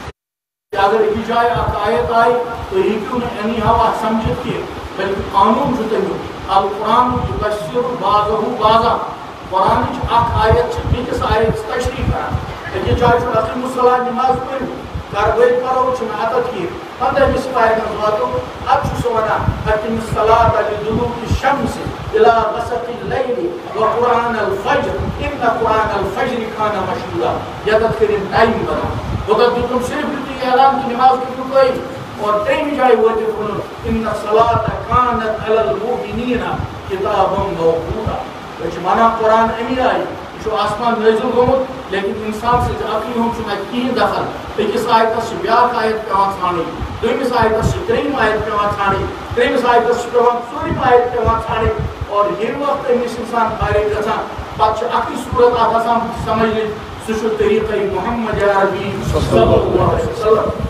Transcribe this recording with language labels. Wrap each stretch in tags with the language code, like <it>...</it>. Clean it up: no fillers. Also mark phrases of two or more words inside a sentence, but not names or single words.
<ks>اگر أکِس جایہِ اکھ آیت آیہِ تُہۍ ہیٚکِو نہٕ اَمی ہاو اتھ سمجھِتھ کینٛہہ بلکہِ قانوٗن چھُ تمیُک</ks> <ar>القرآن یُبَشِّرُ بعضَہُ بعضا</ar> <ks>قرآنٕچ اکھ آیت چھِ بیٚکِس آیتس تشریح کران أکِس جایہِ چھُ</ks> <ar>اقیمُوا الصلاۃ</ar> <ks>نماز پٔرِو کروٲے کرو چھُنہٕ اَتَتھ کینٛہہ 15 سپارِ منٛز واتو اتھ چھُ سُہ ونان</ks> <ar>اقِم الصلاۃ لِدُلوٗکِ الشمس الی غسق اللیل وقرآن الفجر ان قرآن الفجر کان مشہوٗرا</ar> <ks>یتَتھ کٔرِنۍ ٹایم بناو وۄنۍ دیُتُم صرف یُتُے اعلان کہ نماز کٔرِو قٲیِم اور ترٛیٚیِمہِ جایہِ وٲتِتھ ووٚنُن</ks> <ar>ان الصلاۃ کانت علی المؤمنین کتابا</ar> <ks>موقوٗتا أسۍ چھِ ونان قرآن امی آیہِ یہِ چھُ آسمان نٲزِل گوٚمُت لیکن انسان سٕنٛزِ عقلہِ ہُنٛد چھُنہٕ اَتہِ کِہیٖنۍ دخل أکِس آیتس چھِ بیٛاکھ آیت پیٚوان ژھانڈٕنۍ دوٚیمِس آیتس چھِ ترٛیٚیِم آیت پیٚوان ژھانڈٕنۍ ترٛیٚیمِس آیتس چھِ پیٚوان ژوٗرِم آیت پیٚوان ژھانڈٕنۍ اور ییٚمہِ وقتہٕ أمِس اِنسان فارغ گژھان پتہٕ چھِ اکٕے صوٗرت اکھ آسان سمجھنٕچ سُہ چھُ طریٖقے محمد عربی</ks> <ar>صلی اللہ علیہ وسلم</ar>